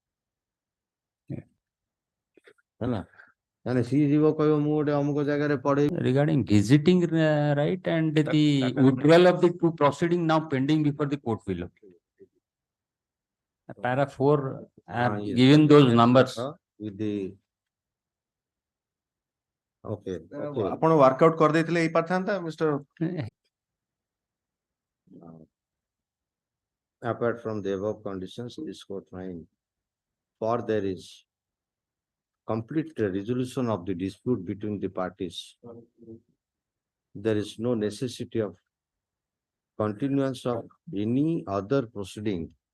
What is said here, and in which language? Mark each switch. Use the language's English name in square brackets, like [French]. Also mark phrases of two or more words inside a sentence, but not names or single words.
[English] Regarding visiting right and the withdrawal of the two proceeding now pending before the court below. Para 4 Yes. given those numbers. With the okay. [Odia] ଆପଣ workout କରିଦେଇଥିଲେ ଏଇ ପାରଥାନ୍ତା Mr. [English] Apart from the above conditions, this court find, for there is complete resolution of the dispute between the parties, there is no necessity of continuance of any other proceeding